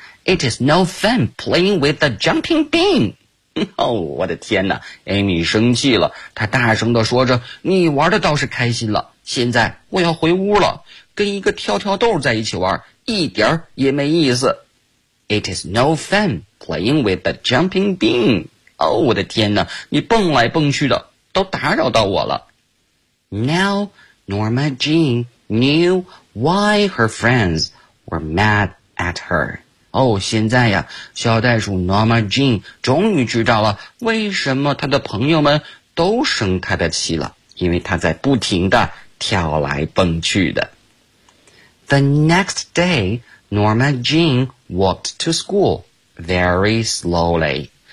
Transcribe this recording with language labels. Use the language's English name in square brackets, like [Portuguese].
[English] It is no fun playing with the jumping bean. [Chinese] 哦，我的天哪， Amy 生气了，她大声地说着，你玩的倒是开心了，现在我要回屋了，跟一个跳跳豆在一起玩一点儿也没意思。 [English] It is no fun playing with the jumping bean. [Chinese] 哦，我的天哪，你蹦来蹦去的都打扰到我了。 [English] Now Norma Jean knew why her friends were mad at her. [Chinese] 哦，现在呀小袋鼠 Norma Jean 终于知道了为什么她的朋友们都生她的气了，因为她在不停地跳来蹦去的。 [English] The next day, Norma Jean walked to school very slowly.